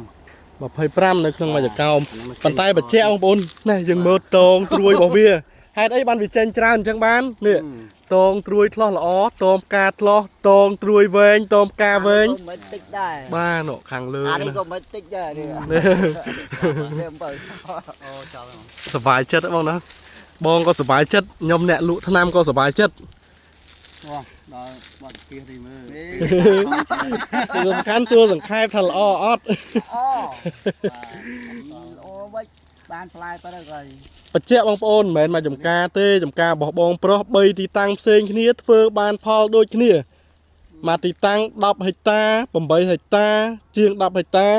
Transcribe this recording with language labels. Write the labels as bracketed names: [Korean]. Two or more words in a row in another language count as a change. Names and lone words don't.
[Khmer] 25 នៅក្នុងមួយចកោមប៉ុន្តែបច្ចេកបងប្អូនណែយើងមើលតងត្រួយរបស់វាហេតុអីបានវាចេញច្រើនអញ្ចឹងបាននេះតងត្រួយឆ្លោះល្អតងផ្កាឆ្លោះតងត្រួយវែងតងផ្កាវែង មិនតិចដែរ បាទនោះខាងលើ អានេះក៏មិនតិចដែរនេះអូចោល សប្បាយចិត្តបងណាបងក៏សប្បាយចិត្តខ្ញុំអ្នកលក់ថ្នាំក៏សប្បាយចិត្ត ដល់បាត់ [Vietnamese] kia thì mới [Khmer] សំខាន់សួរសង្ខេបថាល្អអត់ អូវិញបានផ្លែទៅហើយ បច្ចេកបងប្អូនមិនមែនមកចំការទេចំការរបស់បងប្រុស3ទីតាំងផ្សេងគ្នាធ្វើបានផលដូចគ្នាមកទីតាំង10ហិកតា8ហិកតាជាង10ហិកតា